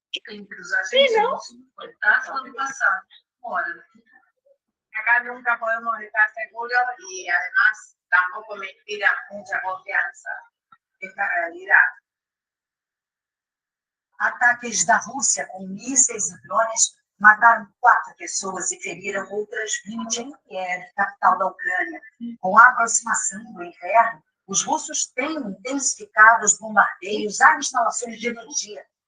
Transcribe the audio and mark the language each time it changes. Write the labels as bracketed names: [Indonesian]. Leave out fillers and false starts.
[Portuguese] Entre os argentinos, foi taxa do ano passado. Ora, [Spanish] Acá nunca podemos estar seguros y además tampoco me inspira mucha confianza esta realidad. [Portuguese] Ataques da Rússia com mísseis e drones mataram 4 pessoas e feriram outras 20 em Kiev, capital da Ucrânia. Com a aproximação do inverno, os russos têm intensificado os bombardeios às instalações de energia.